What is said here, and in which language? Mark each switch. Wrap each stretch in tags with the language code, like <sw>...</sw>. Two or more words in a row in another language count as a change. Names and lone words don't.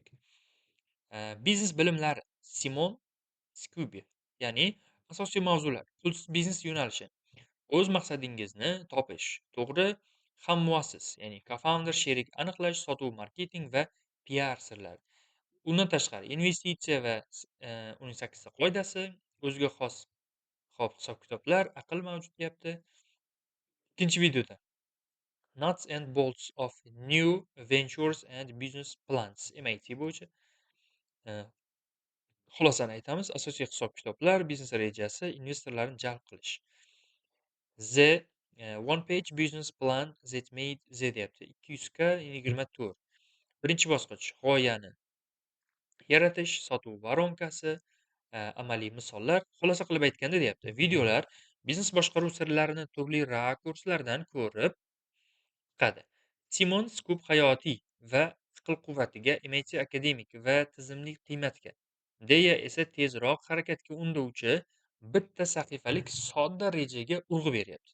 <uz>Biznes bilimlari Simon Skubi, ya'ni asosiy mavzular, pulsiz biznes yo'nalishi, o'z maqsadingizni topish, to'g'ri hammuassis, ya'ni co-founder, sherik aniqlash, sotuv, marketing va PR sirlari. Undan tashqari investitsiya va uning 8 ta qoidasi, o'ziga xos hisob-kitoblar, aql mavjud deyapti. Ikkinchi videoda Nuts and bolts of new ventures and business plans MIT bo'yicha xulosani aytamiz. Asosiy hisob-kitoblar, biznes rejasi, investorlarni jalb qilish. The one page business plan that made Z deyapti. 200 ga 24. Birinchi bosqich g'oyani yaratish, sotuv voronkasi, amaliy misollar. Xulosa qilib aytganda deyapti, videolar biznes boshqaruv sirlarini turli rakurslardan ko'rib chiqadi. Simon Skup hayotiy va aql quvvatiga, MIT akademik va tizimli qiymatga, deya esa tezroq harakatga undovchi bitta sahifalik sodda rejaga urg'u beryapti.</uz>